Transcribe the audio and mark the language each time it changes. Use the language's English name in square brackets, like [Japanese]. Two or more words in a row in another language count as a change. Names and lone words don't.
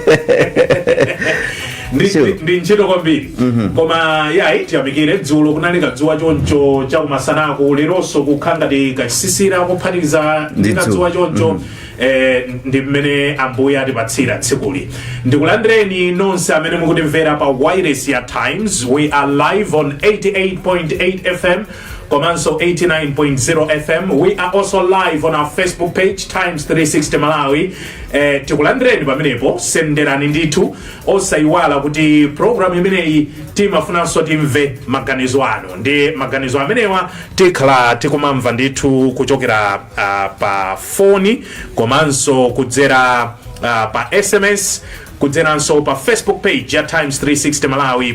[Nyanja] Ndi ntchito kwambiri. Koma yayi tiyamikire dzulo kunalika dzuwa choncho chakumasanaku, leronso kukhangati kachisisira kuphatikiza ndi kadzuwa choncho. Ndi mmene ambuye atipatsira tsikuli. Ndikulandireni nonse amene mukutimvera pa wireless ya Times. [English] We are live on 88.8 FM komanso 89.0 FM. We are also live on our Facebook page Times 360 Malawi. [Nyanja] Tikulandireni pamenepo, senderani ndithu, osayiwala kuti program imeneyi timafunanso timve maganizo anu. Ndi maganizo amenewa tikhala tikumamva ndithu kuchokera pa foni, komanso kudzera pa SMS, kudzeranso pa Facebook page ya Times 360 Malawi.